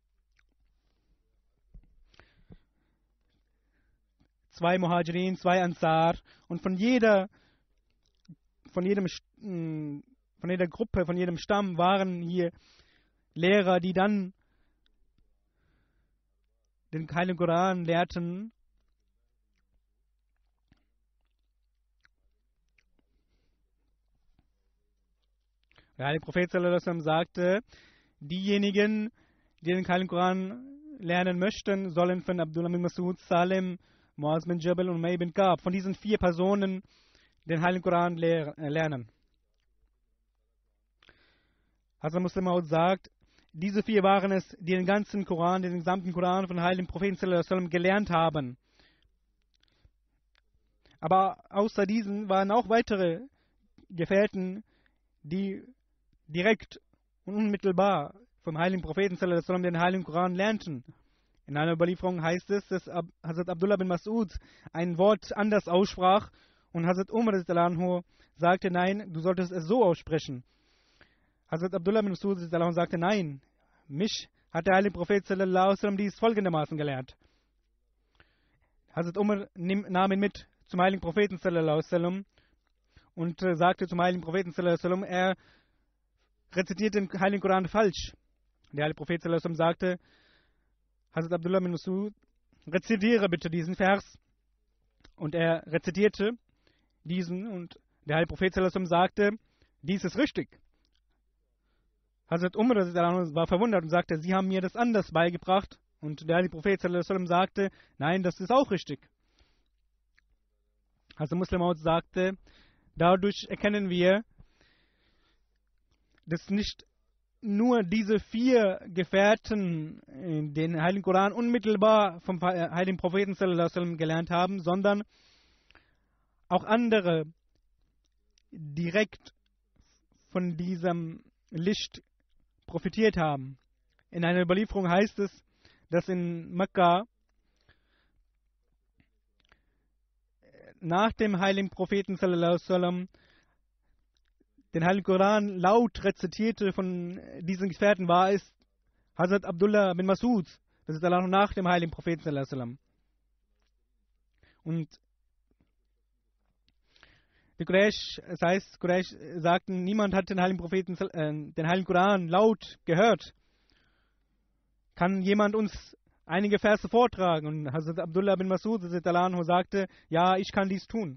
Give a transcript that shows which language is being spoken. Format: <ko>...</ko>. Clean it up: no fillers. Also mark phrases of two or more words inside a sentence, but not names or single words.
<de>2 Muhajirin, 2 Ansar, und von jeder Gruppe, von jedem Stamm waren hier Lehrer, die dann den Heiligen Koran lehrten. Der heilige Prophet</de> <ar>صلى الله عليه وسلم</ar> <de>sagte, diejenigen, die den Heiligen Koran lernen möchten, sollen von Abdullah bin Mas'ud, Salim, Muaz bin Jabal und Ubay bin Ka'b, von diesen 4 Personen den Heiligen Koran lernen. Hazrat Muslim Maud sagt, diese 4 waren es, die den ganzen Koran, den gesamten Koran von heiligen Propheten</de> <ar>صلى الله عليه وسلم</ar> <de>gelernt haben. Aber außer diesen waren auch weitere Gefährten, die direkt und unmittelbar vom heiligen Propheten</de> <ar>صلى الله عليه وسلم</ar> <de>den heiligen Koran lernten. In einer Überlieferung heißt es, dass Hazrat Abdullah bin Mas'ud ein Wort anders aussprach Und Hazrat Umar sagte, nein, du solltest es so aussprechen. Hazrat Abdullah bin Masud sagte, nein, mich hat der heilige Prophet</de> <ar>صلى الله عليه وسلم</ar> <de>dies folgendermaßen gelehrt. Hazrat Umar nahm ihn mit zum heiligen Propheten</de> <ar>صلى الله عليه وسلم</ar> <de>und sagte zum heiligen Propheten</de> <ar>صلى الله عليه وسلم,</ar> <de>er rezitiert den heiligen Koran falsch. Der heilige Prophet</de> <ar>صلى الله عليه وسلم</ar> <de>sagte, Hazrat Abdullah bin Masud, rezitiere bitte diesen Vers. Und er rezitierte diesen und der heilige Prophet</de> <ar>صلى الله عليه وسلم</ar> <de>sagte, dies ist richtig. Hazrat Umar war verwundert und sagte, sie haben mir das anders beigebracht. Und der heilige Prophet</de> <ar>صلى الله عليه وسلم</ar> <de>sagte, nein, das ist auch richtig. Hazrat Muslim sagte, dadurch erkennen wir, dass nicht nur diese 4 Gefährten den heiligen Koran unmittelbar vom heiligen Propheten</de> <ar>صلى الله عليه وسلم</ar> <de>gelernt haben, sondern auch andere direkt von diesem Licht profitiert haben. In einer Überlieferung heißt es, dass in Mekka nach dem heiligen Propheten</de> <ar>صلى الله عليه وسلم</ar> <de>den heiligen Koran laut rezitierte von diesen Gefährten war es Hazrat Abdullah bin Masud, das ist Allah nach dem heiligen Propheten</de> <ar>صلى الله عليه وسلم.</ar> <de>Und die Quraysh, das heißt, Quraysh sagten, niemand hat den heiligen Propheten, den heiligen Koran laut gehört. Kann jemand uns einige Verse vortragen? Und Hazrat Abdullah bin Masud sagte, ja, ich kann dies tun.</de>